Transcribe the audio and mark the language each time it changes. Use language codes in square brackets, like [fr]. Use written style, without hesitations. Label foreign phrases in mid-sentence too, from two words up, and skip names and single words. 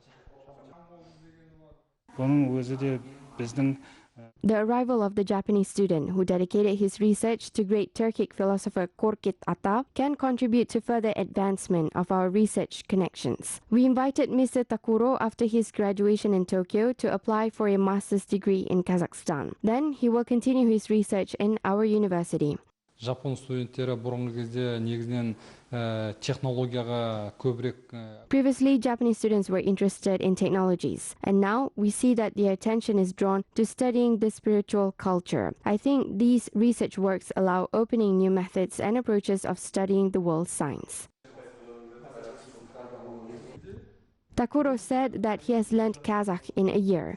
[en] The arrival of the Japanese student who dedicated his research to great Turkic philosopher Korkut Ata can contribute to further advancement of our research connections. We invited Mr. Takuro after his graduation in Tokyo to apply for a master's degree in Kazakhstan. Then he will continue his research in our university. [kk] Жапон студенттері бұрынғы кезде негізінен технологияға көбірек. [en] Previously, Japanese students were interested in technologies, and now we see that their attention is drawn to studying the spiritual culture. I think these research works allow opening new methods and approaches of studying the world science. Takuro said that he has learned Kazakh in a year.